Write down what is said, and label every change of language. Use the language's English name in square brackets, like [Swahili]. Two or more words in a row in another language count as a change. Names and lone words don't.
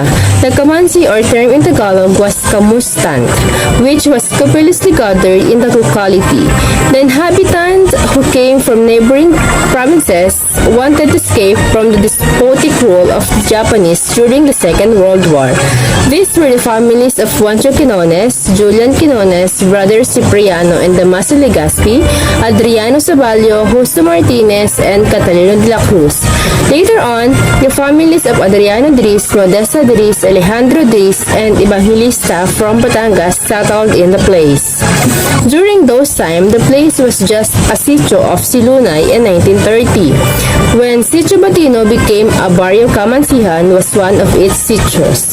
[English] The Camansi or term in Tagalog was Kamustan, which was copiously gathered in the locality. The inhabitants who came from neighboring provinces wanted to escape from the despotic rule of the Japanese during the Second World War. These were the families of Juancho Quinones, Julian Quinones, Brother Cipriano and Damaso Legazpi, Adriano Saballo, Justo Martinez, and Catalino de la Cruz. Later on, the families of Adriano Dris, Modesta Dris, Alejandro Dris, and Evangelista from Batangas settled in the place. During those times, the place was just a sitio of Silunay in 1930. When Sitio Batino became a barrio, Camansihan was one of its sitios.